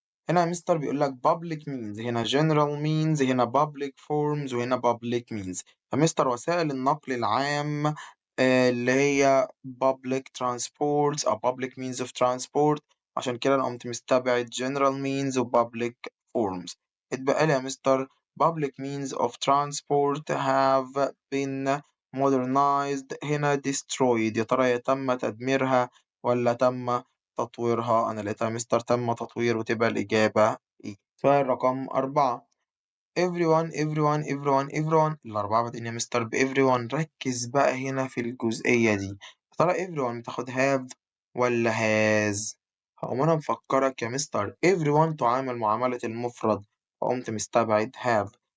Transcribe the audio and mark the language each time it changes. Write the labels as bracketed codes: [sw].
[ar] هنا يا مستر بيقول لك public means، هنا general means، هنا public forms، وهنا public means. يا مستر وسائل النقل العام اللي هي [en] public transports [ar] أو [en] public means of transport، [ar] عشان كده أنا قمت مستبعد general means و public forms. اتبقى لي يا مستر [en] public means of transport have been modernized، [ar] هنا [en] destroyed. [ar] يا ترى تم تدميرها ولا تم تطويرها؟ أنا لقيتها مستر تم تطوير، وتبقى الإجابة إيه. سؤال رقم 4. everyone الأربعة بادئين يا مستر everyone. ركز بقى هنا في الجزئية دي، يا ترى everyone بتاخد have ولا has؟ هقوم أنا مفكرك يا مستر everyone تعامل معاملة المفرد، فقمت مستبعد have.